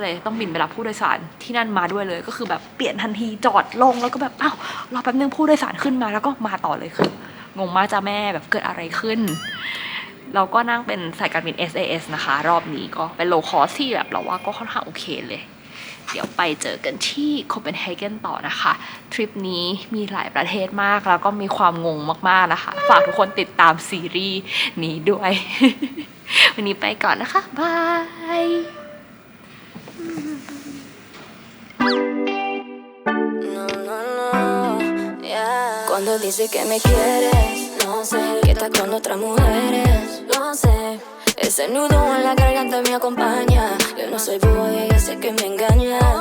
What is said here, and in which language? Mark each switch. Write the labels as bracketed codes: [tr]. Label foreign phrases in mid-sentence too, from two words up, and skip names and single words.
[th] เลยต้องบินไปรับผู้โดยสารที่นั่นมาด้วยเลยก็คือแบบเปลี่ยนทันทีจอดลงแล้วก็แบบอ้าวรอแป๊บนึงผู้โดยสารขึ้นมาแล้วก็มาต่อเลยคืองงงมากจ้าแม่แบบเกิดอะไรขึ้นเราก็นั่งเป็นสายการบิน SAS นะคะรอบนี้ก็เป็นโลคอสที่แบบเราว่าก็ค่อนข้างโอเคเลยเดี๋ยวไปเจอกันที่โคเปนเฮเกนต่อนะคะทริปนี้มีหลายประเทศมากแล้วก็มีความงงมากๆนะคะฝากทุกคนติดตามซีรีส์นี้ด้วย วันนี้ไปก่อนนะคะบาย [es] Cuando dices que me quieres, no sé, que estás con otras mujeres, lo sé. Ese nudo en la garganta me acompaña. Yo no soy boba y ya sé que me engañas.